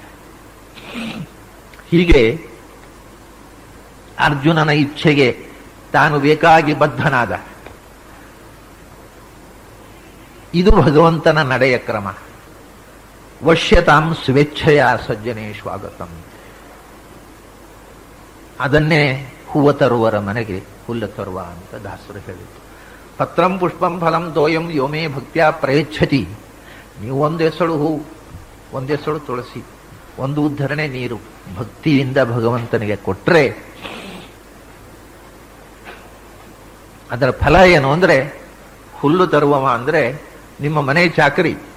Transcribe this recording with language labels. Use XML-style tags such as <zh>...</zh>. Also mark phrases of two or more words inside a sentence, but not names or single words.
<kn>ಹೀಗೆ ಅರ್ಜುನನ ಇಚ್ಛೆಗೆ ತಾನು ಬೇಕಾಗಿ ಬದ್ಧನಾದ. ಇದು ಭಗವಂತನ ನಡೆಯ ಕ್ರಮ.</kn> <sa>ವಶ್ಯತಾಂ ಸ್ವೇಚ್ಛೆಯ ಸಜ್ಜನೇಶ್ವಾಗತಂ.</sa> <kn>ಅದನ್ನೇ ಹೂವ ತರುವರ ಮನೆಗೆ ಹುಲ್ಲ ತರುವ ಅಂತ ದಾಸರು ಹೇಳಿತು.</kn> <sa>ಪತ್ರಂ ಪುಷ್ಪಂ ಫಲಂ ತೋಯಂ ಯೋಮೇ ಭಕ್ತ್ಯಾ ಪ್ರಯಚ್ಛತಿ.</sa> <kn>ನೀವು ಒಂದೆಸಳು ಹೂ, ಒಂದೆಸಳು ತುಳಸಿ, ಒಂದು ಉದ್ಧರಣೆ ನೀರು ಭಕ್ತಿಯಿಂದ ಭಗವಂತನಿಗೆ ಕೊಟ್ಟರೆ ಅದರ ಫಲ ಏನು ಅಂದರೆ, ಹುಲ್ಲು ತರುವವ ಅಂದರೆ ನಿಮ್ಮ ಮನೆ ಚಾಕರಿ.</kn>